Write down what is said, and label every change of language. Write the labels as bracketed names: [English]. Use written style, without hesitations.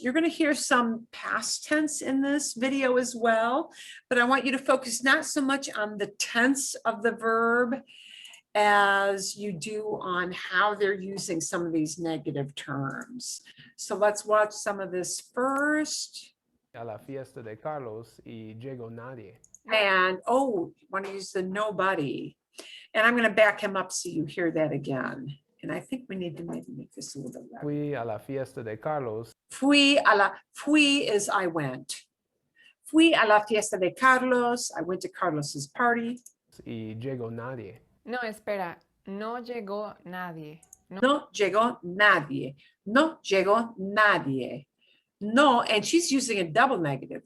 [English] You're going to hear some past tense in this video as well, but I want you to focus not so much on the tense of the verb as you do on how they're using some of these negative terms. So let's watch some of this first. [Spanish] A la fiesta de Carlos y llegó nadie. [English] And, oh, you want to use the nobody. And I'm going to back him up so you hear that again. And I think we need to maybe make this a little bit louder. [Spanish] Fui a la fiesta de Carlos. [English] Fui is I went. [Spanish] Fui a la fiesta de Carlos. [English] I went to Carlos's party. [Spanish] Y llegó nadie. No, espera, no llegó nadie. No llegó nadie. No llegó nadie. [English] No, and she's using a double negative.